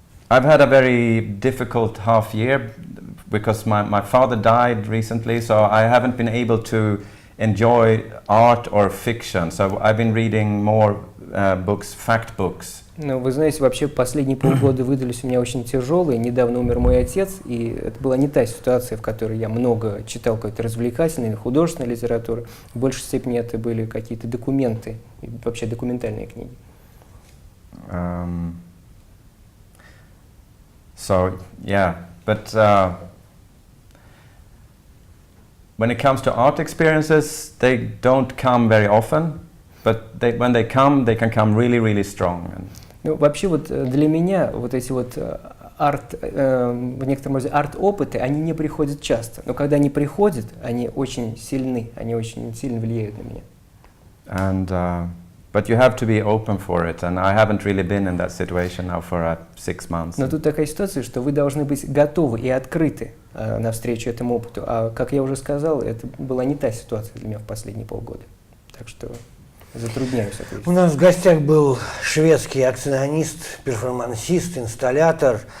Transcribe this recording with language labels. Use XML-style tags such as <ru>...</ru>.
<en>I've had a very difficult half year because my father died recently, so I haven't been able to enjoy art or fiction. So I've been reading more books, fact books.</en> <ru>Ну, вы знаете, вообще последние полгода выдались у меня очень тяжелые. Недавно умер мой отец, и это была не та ситуация, в которой я много читал какой-то развлекательной или художественной литературы. В большей степени это были какие-то документы, и вообще документальные книги.</ru> <en>So, yeah, but when it comes to art experiences, they don't come very often, but when they come, they can come really, really strong.</en> <ru>Ну, вообще вот для меня вот эти вот в некотором роде арт-опыты, они не приходят часто, но когда они приходят, они очень сильны, они очень сильно влияют на меня.</ru> <en>And but you have to be open for it, and I haven't really been in that situation now for 6 months.</en> <ru>Но тут такая ситуация, что вы должны быть готовы и открыты навстречу этому опыту, а как я уже сказал, это была не та ситуация для меня в последние полгода, так что затрудняюсь ответить. У нас в гостях был шведский акционист, перформансист, инсталлятор.</ru>